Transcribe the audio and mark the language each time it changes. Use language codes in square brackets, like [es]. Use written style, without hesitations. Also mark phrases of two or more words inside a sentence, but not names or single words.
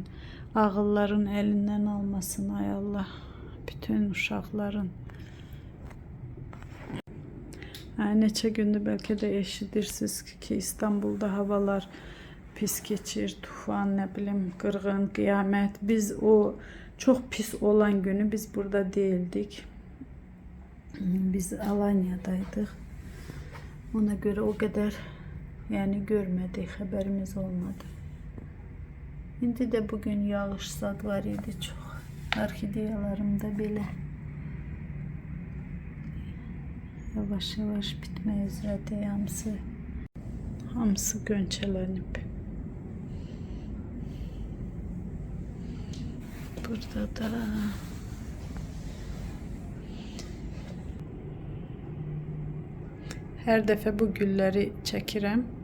[az] Ağılların əlindən almasın ay Allah, bütün uşaqların. Neçə gündür bəlkə də eşidirsiniz ki, İstanbul'da havalar pis keçir, tufan, nə bilim, qırğın, qiyamət. [tr] Biz o çok pis olan günü biz burada değildik. Biz Alanya'daydık. Ona göre o kadar yani görmedik, haberimiz olmadı. [az] İndi de bugün yağış zad var idi çok. Orkideyalarımda belə yavaş yavaş bitmeye üzrədir hamısı. Hamısı gönçələnib. Burada da hər dəfə bu gülləri çəkirəm.